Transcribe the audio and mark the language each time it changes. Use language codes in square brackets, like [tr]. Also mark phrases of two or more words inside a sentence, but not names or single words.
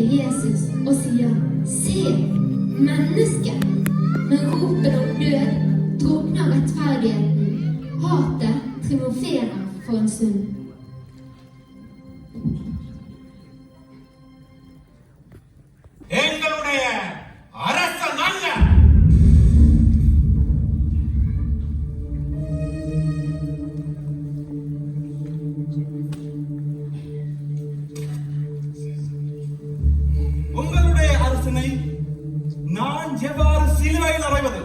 [no] Jesus og sier, se, menneske. Men ropen om død drukner rettferdigheten. Hatet triumferer for en stund. [ta] எங்களுடைய அரசன் அல்ல. உங்களுடைய அரசனை நான் எவ்வாறு சிலுவையில் அறைவது?